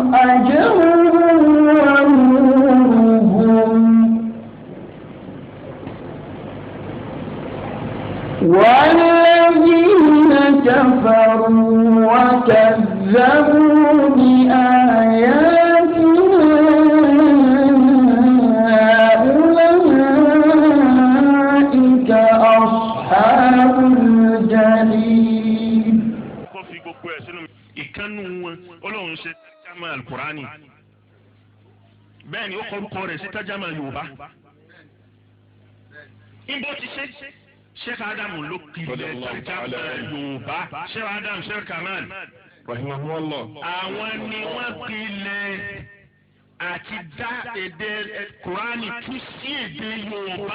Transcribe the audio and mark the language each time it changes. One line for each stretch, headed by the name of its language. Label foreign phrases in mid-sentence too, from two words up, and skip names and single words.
Arabic: أجرهم ونورهم والذين كفروا وكذبوا بآياتنا أولئك أصحاب الجحيم.
Yoruba: ìkànnù wọn Ọlọ́run ṣe tájámà alukurani bẹ́ẹ̀ ni ó kọrúkọ rẹ̀ sí tájámà Yorùbá ibo ti ṣe Sheikh Adamu ló pilẹ̀ tájámà Yorùbá Sheikh Adamu Sheikh Kamal rahimahullah àwọn ni wọ́n pilẹ̀ àti dá èdè kurani tú sí èdè Yorùbá.